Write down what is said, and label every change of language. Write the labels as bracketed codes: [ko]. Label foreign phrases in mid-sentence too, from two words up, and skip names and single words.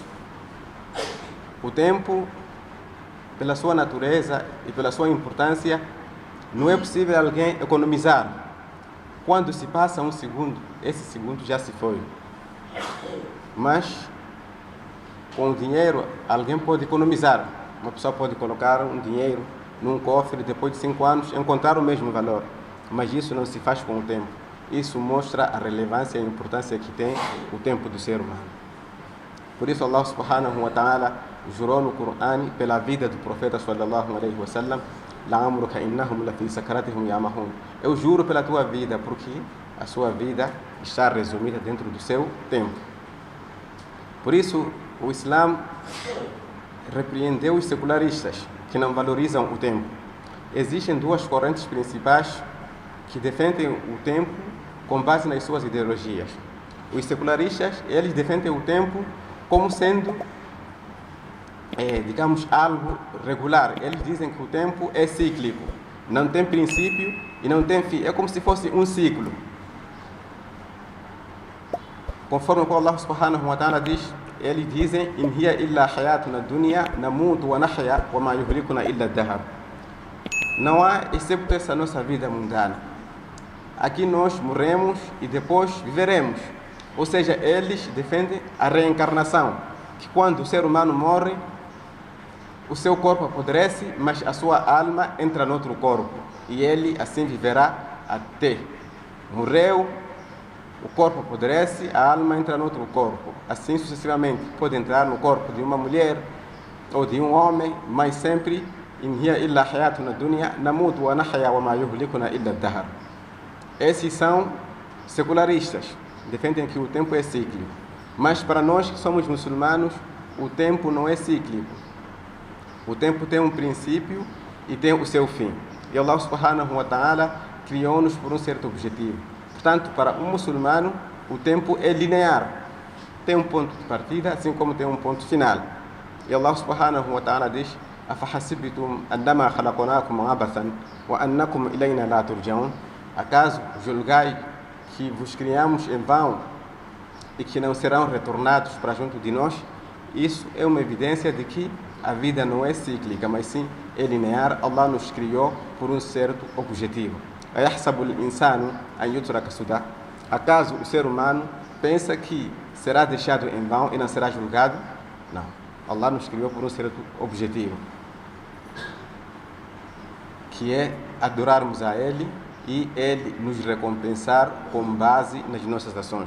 [pt] O tempo, pela sua natureza e pela sua importância, não é possível alguém economizar. Quando se passa um segundo, esse segundo já se foi. Mas com o dinheiro alguém pode economizar. Uma pessoa pode colocar um dinheiro num cofre, depois de 5 anos encontrar o mesmo valor. Mas isso não se faz com o tempo. Isso mostra a relevância e a importância que tem o tempo do ser humano. Por isso Allah [ar] سبحانه وتعالى [pt] jurou no Corão pela vida do profeta [ar] صلى الله عليه وسلم: "لعمرك إنهم لفي سكرتهم يعمهون", [pt] eu juro pela tua vida, porque a sua vida está resumida dentro do seu tempo. Por isso o Islã repreendeu os secularistas que não valorizam o tempo. Existem duas correntes principais que defendem o tempo com base nas suas ideologias. Os secularistas, eles defendem o tempo como sendo, digamos, algo regular. Eles dizem que o tempo é cíclico, não tem princípio e não tem fim. É como se fosse um ciclo. Conforme o Allah [ar] سبحانه وتعالى [pt] diz, eles dizem: [ar] "إن هي إلا حياتنا الدنيا نموت ونحيا وما يهلكنا إلا الدهر". [pt] Não há excepto essa nossa vida mundana. Aqui nós morremos e depois viveremos. Ou seja, eles defendem a reencarnação, que quando o ser humano morre, o seu corpo apodrece, mas a sua alma entra no outro corpo e ele assim viverá até morreu. O corpo apodrece, a alma entra no outro corpo. Assim sucessivamente. Pode entrar no corpo de uma mulher ou de um homem, mas sempre [ar] "إن هي إلا حياتنا الدنيا نموت ونحيا وما يهلكنا إلا الدهر". [pt] Esses são secularistas. Defendem que o tempo é cíclico. Mas para nós que somos muçulmanos, o tempo não é cíclico. O tempo tem um princípio e tem o seu fim. E Allah [ar] سبحانه وتعالى [pt] criou-nos por um certo objetivo. Portanto, para um muçulmano, o tempo é linear. Tem um ponto de partida, assim como tem um ponto final. E Allah [ar] سبحانه وتعالى [pt] diz: [ar] "أفحسبتم أنما خلقناكم عبثا وأنكم إلينا لا ترجعون". [pt] Acaso julgai que vos criamos em vão e que não serão retornados para junto de nós? Isso é uma evidência de que a vida não é cíclica, mas sim é linear. Allah nos criou por um certo objetivo. [ar] "أيحسب الإنسان أن يترك سدى". [pt] Acaso o ser humano pensa que será deixado em vão e não será julgado? Não. Allah nos criou por um certo objetivo, que é adorarmos a Ele e Ele nos recompensar com base nas nossas ações.